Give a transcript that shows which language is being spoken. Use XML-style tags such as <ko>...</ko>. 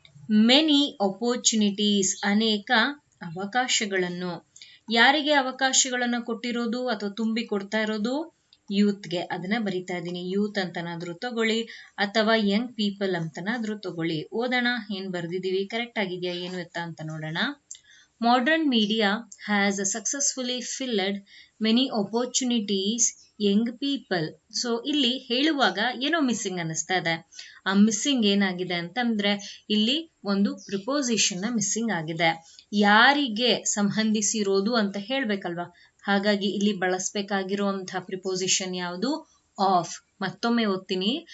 <en>many opportunities,</en> <kn>ಅನೇಕ ಅವಕಾಶಗಳನ್ನು. ಯಾರಿಗೆ ಅವಕಾಶಗಳನ್ನ ಕೊಟ್ಟಿರೋದು ಅಥವಾ ತುಂಬಿ ಕೊಡ್ತಾ ಇರೋದು? ಯೂತ್ಗೆ. ಅದನ್ನ ಬರಿತಾ ಇದ್ದೀನಿ. ಯೂತ್ ಅಂತನಾದ್ರೂ ತಗೊಳ್ಳಿ ಅಥವಾ</kn> <en>young people</en> <kn>ಅಂತನಾದ್ರೂ ತಗೊಳ್ಳಿ. ಓದೋಣ ಏನ್ ಬರ್ದಿದೀವಿ, ಕರೆಕ್ಟ್ ಆಗಿದೆಯಾ ಏನು ಎತ್ತ ಅಂತ ನೋಡೋಣ.</kn> <en>Modern media has successfully filled many opportunities young people.</en> <kn>So ಇಲ್ಲಿ ಹೇಳುವಾಗ ಏನೋ ಮಿಸ್ಸಿಂಗ್ ಅನ್ನಿಸ್ತಾ ಇದೆ. ಆ ಮಿಸ್ಸಿಂಗ್ ಏನಾಗಿದೆ ಅಂತಂದ್ರೆ ಇಲ್ಲಿ ಒಂದು ಪ್ರಿಪೋಸಿಷನ್ ನ ಮಿಸ್ಸಿಂಗ್ ಆಗಿದೆ. ಯಾರಿಗೆ ಸಂಬಂಧಿಸಿರೋದು ಅಂತ ಹೇಳ್ಬೇಕಲ್ವಾ, ಹಾಗಾಗಿ ಇಲ್ಲಿ ಬಳಸಬೇಕಾಗಿರುವಂತಹ ಪ್ರಿಪೋಸಿಷನ್ ಯಾವುದು? ಆಫ್. ಮತ್ತೊಮ್ಮೆ ಓದ್ತೀನಿ.</kn>